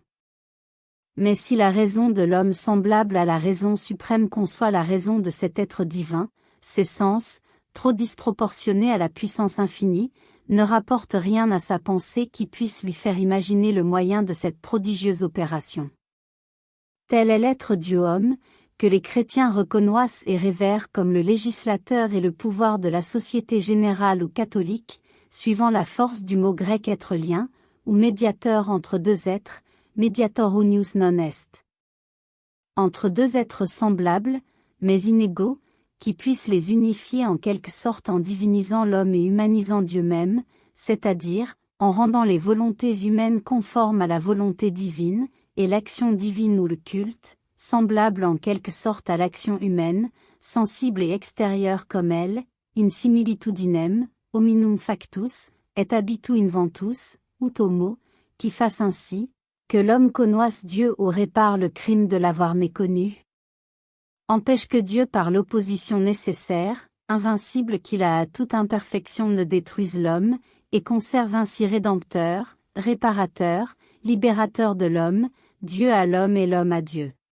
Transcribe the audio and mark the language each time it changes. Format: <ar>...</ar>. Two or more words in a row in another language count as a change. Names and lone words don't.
<fr>Mais si la raison de l'homme semblable à la raison suprême conçoit la raison de cet être divin, ses sens, trop disproportionnés à la puissance infinie, ne rapportent rien à sa pensée qui puisse lui faire imaginer le moyen de cette prodigieuse opération. Tel est l'être Dieu-homme, que les chrétiens reconnaissent et révèrent comme le législateur et le pouvoir de la société générale ou catholique, suivant la force du mot grec être lien, ou médiateur entre deux êtres,</fr> <la>mediator unius non est.</la> <fr>Entre deux êtres semblables, mais inégaux, qui puissent les unifier en quelque sorte en divinisant l'homme et humanisant Dieu même, c'est-à-dire, en rendant les volontés humaines conformes à la volonté divine, et l'action divine ou le culte, semblable en quelque sorte à l'action humaine, sensible et extérieure comme elle,</fr> <la>in similitudinem, hominum factus, et habitu inventus, ut homo,</la> <fr>qui fasse ainsi, que l'homme connaisse Dieu ou répare le crime de l'avoir méconnu. Empêche que Dieu par l'opposition nécessaire, invincible qu'il a à toute imperfection ne détruise l'homme, et conserve ainsi rédempteur, réparateur, libérateur de l'homme, Dieu à l'homme et l'homme à Dieu.</fr>